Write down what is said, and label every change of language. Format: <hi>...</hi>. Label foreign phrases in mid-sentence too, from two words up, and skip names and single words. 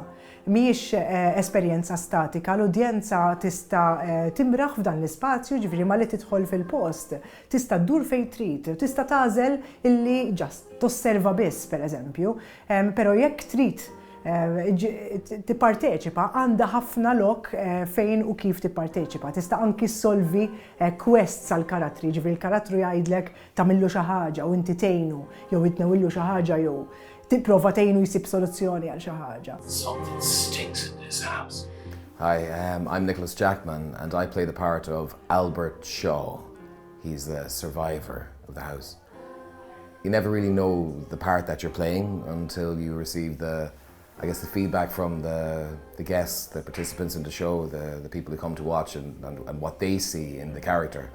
<mt>Mhijiex esperjenza statika, l-udjenza tista' timraħ f'dan l-ispazju, ġifieri ma li tidħol fil-post, tista' ddur fejn trid, tista' tagħżel illi ġast tosserva biss pereżempju, però jekk trid tipparteċipa għandha ħafna lok fejn u kif tipparteċipa. Tista' anki solvi quests għal karattri, ġifieri l-karattru jgħidlek tagħmillu xi ħaġa u inti tgħinu jew itnewwillu xi ħaġa jew tipprova tgħinu jsib soluzzjoni għal xi ħaġa.</mt> <en>Something stinks in this house. Hi, I'm Nicholas Jackman and I play the part of Albert Shaw. He's the survivor of the house. You never really know the part that you're playing until you receive the feedback from the guests, the participants in the show, the people who come to watch and what they see in the character.</en>